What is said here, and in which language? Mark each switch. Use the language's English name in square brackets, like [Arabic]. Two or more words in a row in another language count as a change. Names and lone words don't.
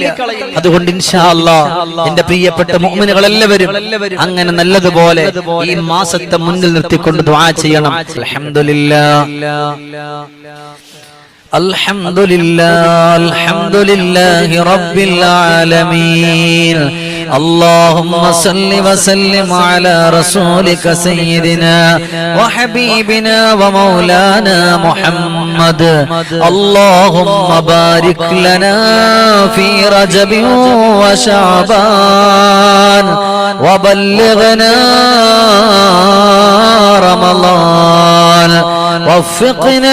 [Malayalam] അതുകൊണ്ട് [Arabic] إن شاء الله [Malayalam] എന്റെ പ്രിയപ്പെട്ട മുഅ്മിനുകൾ എല്ലാവരും അങ്ങനെ നല്ലതുപോലെ ഈ മാസത്തെ മുന്നിൽ നിർത്തിക്കൊണ്ട് ദുആ ചെയ്യണം. [Arabic] الحمد لله رب العالمين. اللهم صل وسلم على رسولك سيدنا وحبيبنا ومولانا محمد. اللهم بارك لنا في رجب وشعبان وبلغنا رمضان وفقنا